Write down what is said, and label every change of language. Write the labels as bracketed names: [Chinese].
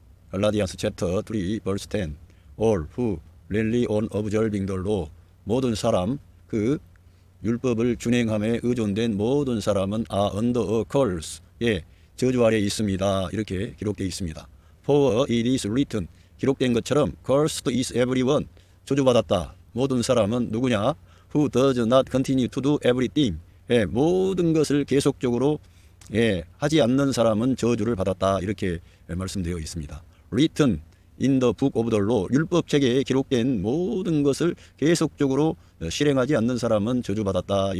[Korean] 갈라디아서 챕터 3 [English] verse 10. All who rely on observing the law, [Korean] 모든 사람, 그 율법을 준행함에 의존된 모든 사람은 [English] are under a curse, [Korean] 저주 아래 있습니다. 이렇게 기록되어 있습니다. [English] For it is written, [Korean] 기록된 것처럼 [English] cursed is everyone, [Korean] 저주받았다. 모든 사람은 누구냐? [English] Who does not continue to do everything, [Korean] 모든 것을 계속적으로 하지 않는 사람은 저주를 받았다. 이렇게 말씀되어 있습니다. [English] Written in the book of the law, [Korean] 율법책에 기록된 모든 것을 계속적으로 실행하지 않는 사람은 저주받았다.